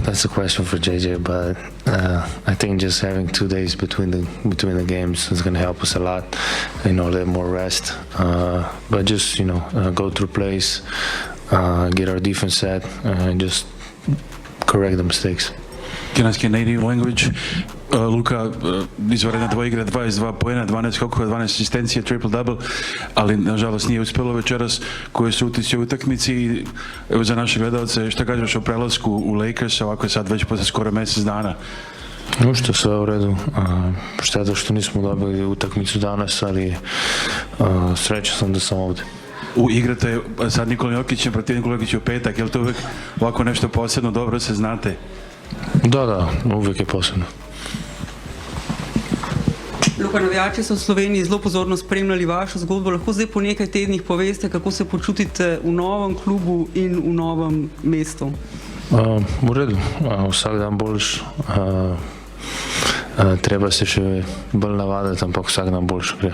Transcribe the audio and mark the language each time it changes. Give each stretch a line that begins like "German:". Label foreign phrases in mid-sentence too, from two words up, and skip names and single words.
English: That's a question for JJ, but I think just having 2 days between the games is going to help us a lot. A little more rest, but just go through plays, get our defense set, and just correct the mistakes. Can I ask in native language?
Serbian: Luka, izvanredna dvoigra, 22 poena, 12 skokova, 12 asistencija, triple-double, ali nažalost nije uspjelo večeras. Koji su utisci u utakmici? Evo za naše gledalce, šta kažeš o prelasku u Lakers, ovako je sad već posle skoro mjesec dana? Što sve u redu. Šteta što nismo dobili utakmicu danas, ali srećan sam da sam ovdje. Igrate sad Nikola Jokićem protiv Nikola Jokića u petak, je li to uvijek ovako nešto posebno, dobro se znate? Da, uvijek je posebno.
Slovenian: Luka, navijači so v Sloveniji zelo pozorno spremljali vašo zgodbo. Lahko zdaj po nekaj tednih poveste, kako se počutite v novem klubu in v novem mestu? V redu, vsak dan boljš. Treba se še bolj navaditi, ampak vsak dan boljš gre.